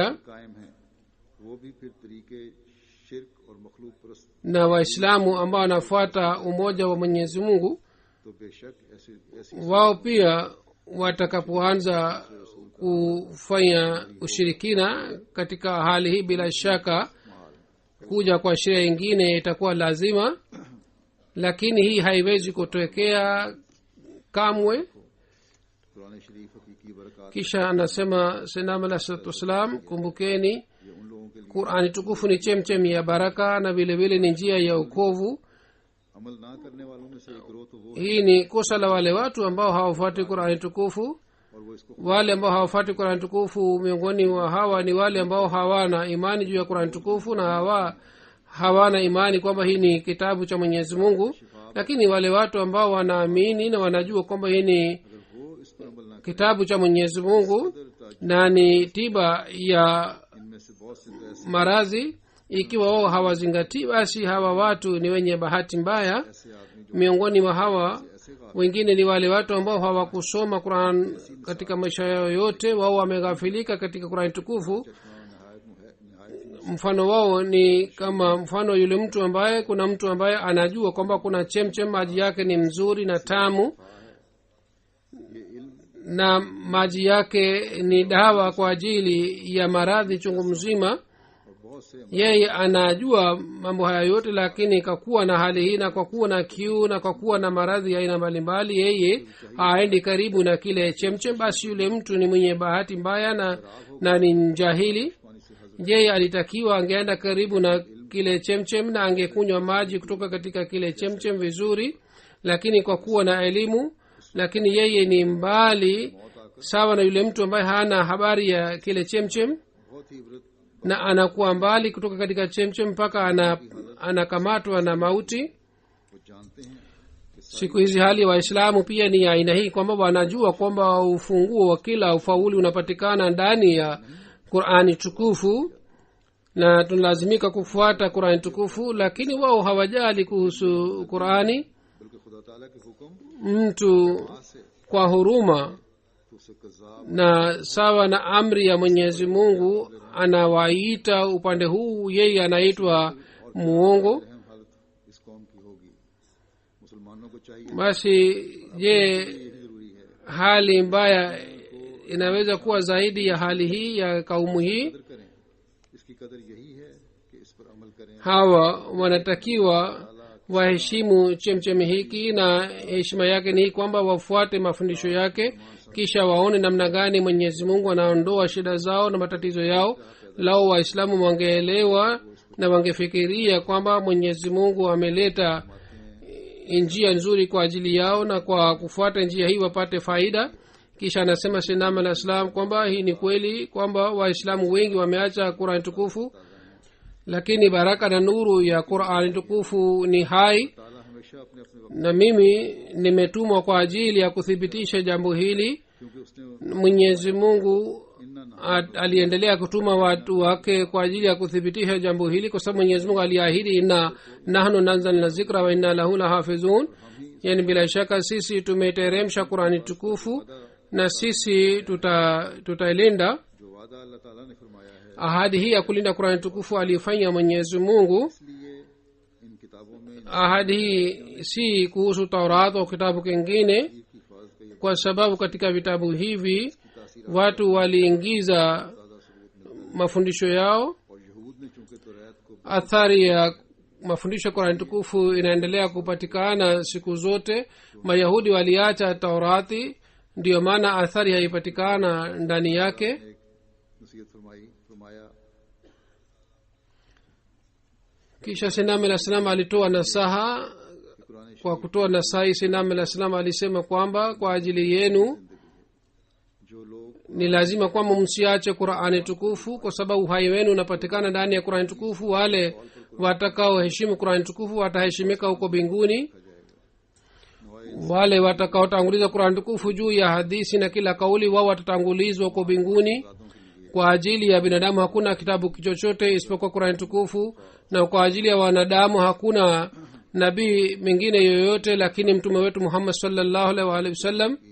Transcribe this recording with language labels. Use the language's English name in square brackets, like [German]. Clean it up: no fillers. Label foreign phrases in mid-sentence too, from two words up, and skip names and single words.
[Urdu] قائم ہے وہ بھی پھر طریقے شرک اور مخلوق پرست [Swahili] na waislamu ambao wanafuata umoja wa mwenyezi mungu [Urdu] تو بے شک ایسی [Swahili] wao pia watakapoanza kufanya ushirikina katika hali hii bila shaka kuja kwa sheria ingine itakuwa lazima lakini hii haiwezi kutokea kamwe [Urdu] قرآن شریف حقیقی برکت [Swahili] kisha anasema senam alah [Arabic] الصلاة والسلام [Swahili] kumbukeni [Urdu] یہ ان لوگوں کے لیے [Swahili] qurani tukufu ni chemchem ya baraka na vile vile ni njia ya ukovu [Urdu] عمل نہ کرنے والوں میں سے ایک گروہ تو وہ [Swahili] hii ni kosa la wale watu ambao hawafuati qurani tukufu [Urdu] اور وہ اس کو [Swahili] wale ambao hawafuati qurani tukufu miongoni mwa hawa ni wale ambao hawana imani juu ya qurani tukufu na hawana imani kwamba hii ni kitabu cha mwenyezi mungu lakini wale watu ambao wanaamini na wanajua kwamba hii ni [Urdu] اگر وہ اس پر عمل نہ [Swahili] kitabu cha mwenyezi mungu na ni tiba ya [Urdu] ان میں سے بہت سے تو ایسے [Swahili] maradhi ikiwa wao hawazingatii basi hawa watu ni wenye bahati mbaya [Urdu] ایسے آدمی جو [Swahili] miongoni mwa hawa [Urdu] ایسے غاف [Swahili] wengine ni wale watu ambao hawakusoma quran katika maisha yao yote wao wameghafilika katika qurani tukufu [Urdu] नहायत [Swahili] mfano wao ni kama mfano yule mtu ambaye kuna mtu ambaye anajua kwamba kuna chemchem maji yake ni mzuri na tamu [Urdu] یہ علم [Swahili] na maji yake ni dawa kwa ajili ya maradhi chungu mzima [Urdu] اور بہت سے [Swahili] yeye anajua mambo haya yote lakini kwa kuwa na hali hii na kwa kuwa na kiu na kwa kuwa na maradhi ya aina mbalimbali yeye haendi karibu na kile chemchem basi yule mtu ni mwenye bahati mbaya na ni jahili [Urdu] پانی سے ہجر [Swahili] yeye alitakiwa angeenda karibu na kile chemchem na angekunywa maji kutoka katika kile chemchem vizuri lakini kwa kuwa na elimu lakini yeye ni mbali sawa na yule mtu ambaye hana habari ya kile chemchem [Urdu] بہت ہی عبرت [Swahili] na anakuwa mbali kutoka katika chemchem mpaka anakamatwa na mauti [Urdu] وہ جانتے ہیں کہ [Swahili] siku hizi hali ya waislamu pia ni ya aina hii kwamba wanajua kwamba ufunguo wa kila ufauli unapatikana ndani ya qurani tukufu na tunalazimika kufuata qurani tukufu lakini wao hawajali kuhusu qurani [Urdu] بلکہ خدا تعالیٰ کے حکم [Swahili] mtu [Urdu] से [Swahili] kwa huruma [Urdu] تو اسے کذاب [Swahili] na sawa na amri ya mwenyezi mungu anawaita upande huu yeye anaitwa muongo [Urdu] رحم حالت اس قوم کی ہوگی مسلمانوں کو چاہیے [Swahili] basi je [Urdu] یہی ضروری ہے [Swahili] hali mbaya inaweza kuwa zaidi ya hali hii ya kaumu hii [Urdu] قدر کریں اس کی قدر یہی ہے کہ اس پر عمل کریں [Swahili] hawa wanatakiwa waheshimu chemchemi hiki na heshima yake ni hii kwamba wafuate mafundisho yake kisha waone namna gani mwenyezi mungu anaondoa shida zao na matatizo yao lao waislamu wangeelewa na wangefikiria kwamba mwenyezi mungu ameleta njia nzuri kwa ajili yao na kwa kufuata njia hii wapate faida kisha anasema sinam alah salam kwamba hii ni kweli kwamba waislamu wengi wameacha qurani tukufu lakini baraka na nuru ya qurani tukufu ni hai [Urdu] تعالیٰ ہمیشہ اپنے اپنے وقت [Swahili] na mimi nimetumwa kwa ajili ya kuthibitisha jambo hili [Urdu] کیونکہ اس نے [Swahili] mwenyezi mungu [Arabic] इन्ना [Swahili] aliendelea kutuma watu wake kwa ajili ya kuthibitisha jambo hili kwa sababu mwenyezi mungu aliahidi [Arabic] إنا نحن نزلنا الذكر وإنا له لحافظون [Swahili] yani bila shaka sisi tumeteremsha qurani tukufu na sisi tutailinda [Urdu] جو وعدہ اللہ تعالیٰ نے فرمایا ہے [Swahili] ahadi hii ya kulinda qurani tukufu alifanya mwenyezi mungu [Urdu] اس لیے ان کتابوں میں [Swahili] ahadi hii si kuhusu taurat au kitabu kingine [Urdu] کی حفاظت کا یہ [Swahili] kwa sababu katika vitabu hivi [Urdu] तासीर [Swahili] watu waliingiza [Urdu] تازہ ثبوت ملتے [Swahili] mafundisho yao [Urdu] ہیں اور یہود نے چونکہ تورات کو [Swahili] athari ya mafundisho ya qurani tukufu inaendelea kupatikana siku zote mayahudi waliacha taurati ndiyo maana athari haipatikana ndani yake [Urdu] ایک نصیحت فرمایا [Swahili] kisha sinam alah salam alitoa nasaha [Urdu] کہ قرآن [Swahili] kwa kutoa nasahi sinam alah salam alisema kwamba kwa ajili yenu [Urdu] جو لوگ [Swahili] ni lazima kwamba msiache qurani tukufu kwa sababu uhai wenu unapatikana ndani ya qurani tukufu wale watakaoheshimu qurani tukufu wataheshimika huko mbinguni wale watakaotanguliza qurani tukufu juu ya hadisi na kila kauli wao watatangulizwa huko mbinguni kwa ajili ya binadamu hakuna kitabu chochote isipokuwa qurani tukufu na kwa ajili ya wanadamu hakuna nabii mwingine yoyote, lakini mtume wetu muhammad [Arabic] صلى الله عليه وآله وسلم.